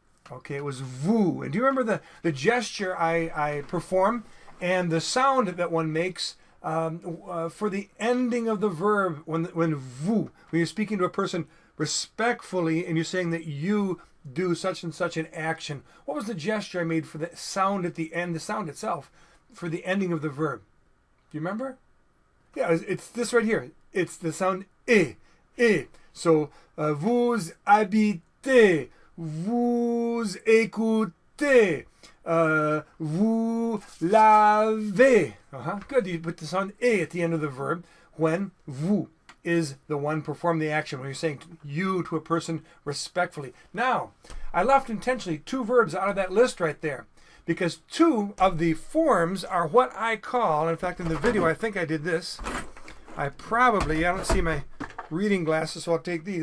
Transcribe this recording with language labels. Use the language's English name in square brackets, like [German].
[English] Okay, it was vous. And do you remember the gesture I perform and the sound that one makes for the ending of the verb when vous, when you're speaking to a person respectfully and you're saying that you do such and such an action? What was the gesture I made for the sound at the end, the sound itself, for the ending of the verb? Do you remember? Yeah, it's this right here. It's the sound e. [French] So, vous habitez, vous écoutez, vous lavez. [English] Good, you put the sound e at the end of the verb when vous is the one perform the action, when you're saying you to a person respectfully. Now, I left intentionally two verbs out of that list right there because two of the forms are what I call, in fact in the video I think I did this, I don't see my reading glasses, so I'll take these.